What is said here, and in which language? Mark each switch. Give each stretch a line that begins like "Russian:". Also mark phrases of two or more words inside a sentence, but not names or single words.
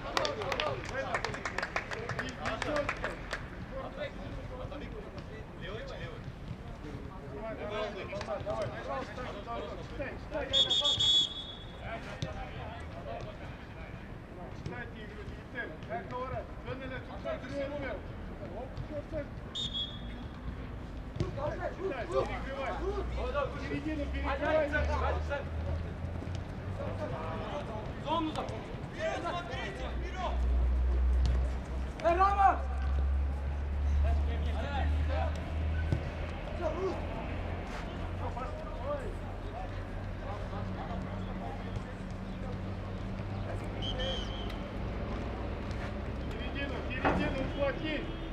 Russian: Давай, пожалуйста, читай. Читайте игру, Дигитер. Как говорят,
Turkish: önüne tutsak yürüyor. Hop, tutsak.
Russian: Читай, перекрывай. Середину перекрывай. Зону за. Рома! Середину уплотни.